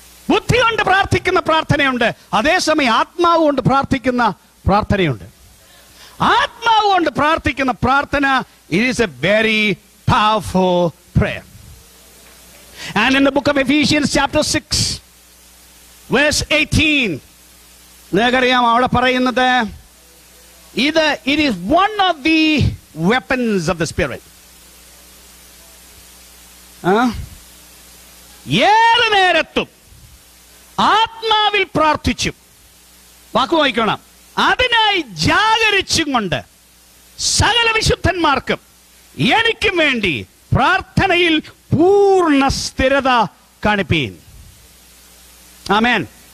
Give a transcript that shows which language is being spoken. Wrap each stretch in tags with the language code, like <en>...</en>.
<ml>ബുദ്ധി കൊണ്ട് പ്രാർത്ഥിക്കുന്ന പ്രാർത്ഥനയുണ്ട്, അതേസമയം ആത്മാവ് കൊണ്ട് പ്രാർത്ഥിക്കുന്ന പ്രാർത്ഥനയുണ്ട്. ആത്മാവ് കൊണ്ട് പ്രാർത്ഥിക്കുന്ന പ്രാർത്ഥന,</ml> <en>it is a very powerful prayer. And in the book of Ephesians chapter 6 verse 18,</en> <ml>നിങ്ങൾക്കറിയാം അവിടെ പറയുന്നത്</ml> <en>it is one of the weapons of the Spirit.</en> <ml>ഏത് നേരത്തും ആത്മാവിൽ പ്രാർത്ഥിച്ചും, വാക്കു വായിക്കണം, അതിനായി ജാഗരിച്ചും കൊണ്ട് സകല വിശുദ്ധന്മാർക്കും എനിക്കും വേണ്ടി പ്രാർത്ഥനയിൽ പൂർണ്ണ സ്ഥിരത കാണിപ്പീൻ. ആമേൻ.</ml>